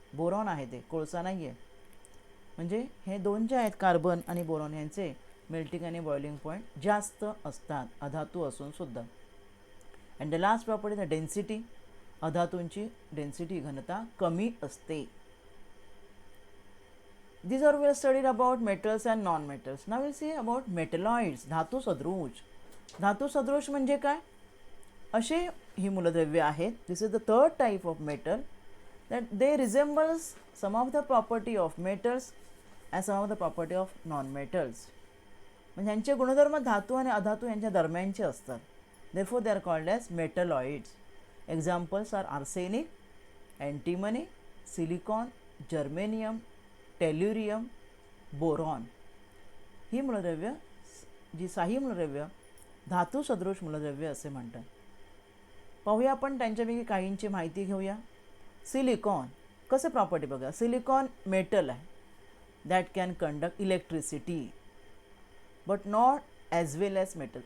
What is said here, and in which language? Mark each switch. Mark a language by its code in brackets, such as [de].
[mr] Boron आहे ते, कोळसा नाही आहे. म्हणजे हे दोन जे आहेत कार्बन आणि बोरॉन यांचे मेल्टिंग आणि बॉइलिंग पॉईंट जास्त असतात अधातू असून सुद्धा. [en] And the last property the density. [mr] अधातूंची density घनता कमी असते. [en] These are we have studied about metals and non-metals. Now we'll see about metalloids. [mr] धातू सदृश. धातू सदृश म्हणजे काय? असे ही मूलद्रव्ये आहेत. [en] This is the third type of metal that they resembles some of the property of metals and some of the property of non-metals. [mr] म्हणजे यांचे गुणधर्म धातू आणि अधातू यांच्या दरम्यानचे असतात. [en] Therefore they are called as metalloids. Examples are arsenic, antimony, silicon, germanium, tellurium, boron. [mr] ही मूलद्रव्य जी साही मूलद्रव्य धातू सदृश मूलद्रव्य असे म्हणतात. पाहूया आपण त्यांच्यापैकी काहींची माहिती घेऊया. सिलिकॉन कसं प्रॉपर्टी बघा. [en] Silicon metal आहे that can conduct electricity but not as well as metal.